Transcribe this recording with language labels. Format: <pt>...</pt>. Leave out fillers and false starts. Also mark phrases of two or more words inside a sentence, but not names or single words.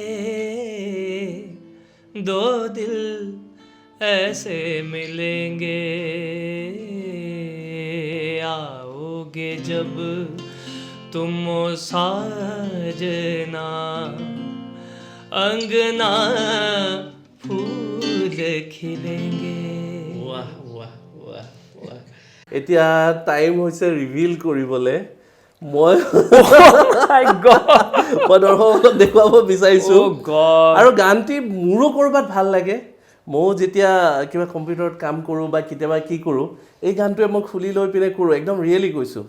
<hi>दो दिल ऐसे मिलेंगे, आओगे जब तुम साजना, अंगना फूल खिलेंगे।</hi> <as>এতিয়া টাইম হৈছে ৰিভিল কৰিবলৈ। মই দৰ্শকক দেখুৱাব বিচাৰিছোঁ, আৰু গানটি মোৰো ক'ৰবাত ভাল লাগে। ময়ো যেতিয়া কিবা কম্পিউটাৰত কাম কৰোঁ বা কেতিয়াবা কি কৰোঁ, এই গানটোৱে মই খুলি লৈ পিনে কৰোঁ, একদম ৰিয়েলি কৈছোঁ।</as>